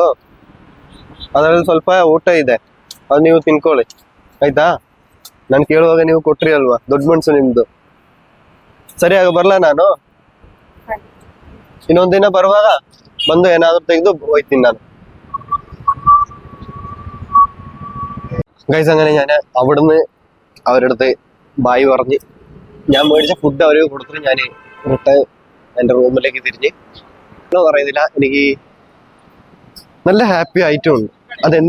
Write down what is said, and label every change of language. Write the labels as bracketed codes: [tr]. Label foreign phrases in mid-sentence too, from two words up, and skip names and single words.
[kn] ಅದರಲ್ಲಿ ಸ್ವಲ್ಪ ಊಟ ಇದೆ, ಅದು ನೀವು ತಿನ್ಕೊಳ್ಳಿ ಆಯ್ತಾ? ನಾನು ಕೇಳುವಾಗ ನೀವು ಕೊಟ್ರಿ ಅಲ್ವಾ, ದೊಡ್ಡ ಮನ್ಸು ನಿಮ್ದು. ಸರಿಯಾಗಿ ಬರ್ಲಾ ನಾನು? ಇನ್ನೊಂದಿನ ಬರುವಾಗ ಬಂದು ಏನಾದ್ರು ತೆಗೆದು ಹೋಯ್ತೀನಿ ನಾನು. [ml] ഗൈസ്, അങ്ങനെ ഞാൻ അവിടുന്ന് അവരുടെ അടുത്ത് ബായ് പറഞ്ഞ് ഞാൻ മേടിച്ച ഫുഡ് അവർ കൊടുത്തിട്ട് ഞാൻ റിട്ടേൺ എൻ്റെ റൂമിലേക്ക് തിരിഞ്ഞ്. പറയുന്നില്ല, എനിക്ക് നല്ല ഹാപ്പി ആയിട്ടുണ്ട്.